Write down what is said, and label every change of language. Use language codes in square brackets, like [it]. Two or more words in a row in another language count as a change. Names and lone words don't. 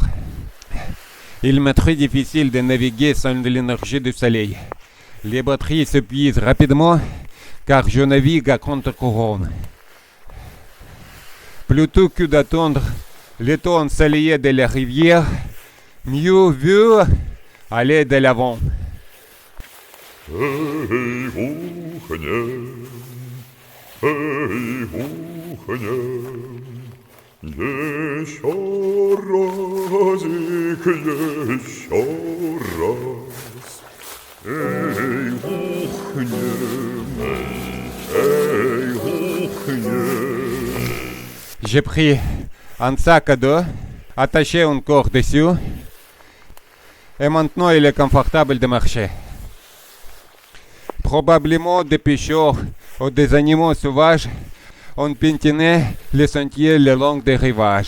[fr] Il m'est très difficile de naviguer sans l'énergie du soleil. Les batteries s'épuisent rapidement car je navigue à contre-courant. Plutôt que d'attendre le temps ensoleillé de la rivière, mieux vaut aller de l'avant. [ru] Эй, ухнем, еще разик, еще раз. Эй, ухнем. [fr] J'ai pris un sac à dos, attaché une corde dessus, et maintenant il est confortable de marcher. Probablement des pêcheurs ou des animaux sauvages ont piétiné les sentiers le long des rivages.